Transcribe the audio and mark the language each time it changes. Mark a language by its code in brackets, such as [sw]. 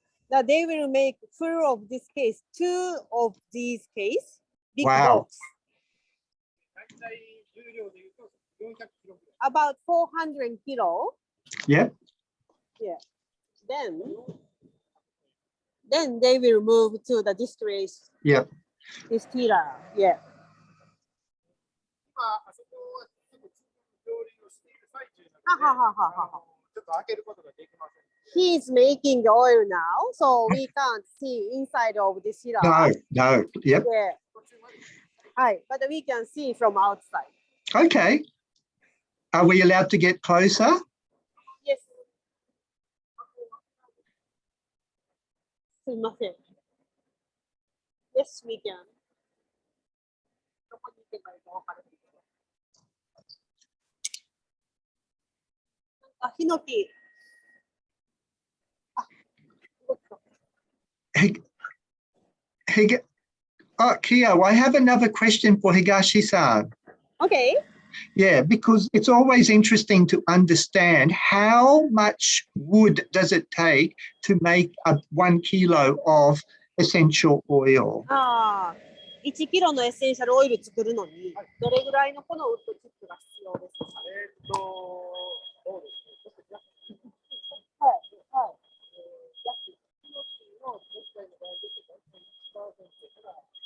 [en] Now they will make full of this case, 2 of these case, big Wow. box, [ja] 大体重量でいうと400キロぐらい。 [en] about 400 kilo. Yep. Yeah. Then they will move to the distillation. Yep. Distiller. Yeah. [ja] 今あそこはちょっと調理をしている最中なので、ははははは。ちょっと開けることができません。 [en] He's making the oil now, so we can't see inside of the distiller. No, no. Yep. Yeah. Hi, but we can see from outside. Okay. Are we allowed to get closer? Yes. [ja] すみません。 [en] Yes, we can. [ja] どこに行けばいいか分からないけど。あ、ヒノキ。あ、動くと。 [en] Kiyo, I have another question for Higashi-san. Okay. Yeah, because it's always interesting to understand how much wood does it take to make 1 kilo of essential oil. [ja] ああ、1キロのエッセンシャルオイル作るのに、どれぐらいのこのウッドチップが必要ですか？そうですね。ちょっと約はい、はい。約ヒノキの木材の場合ですと、1% から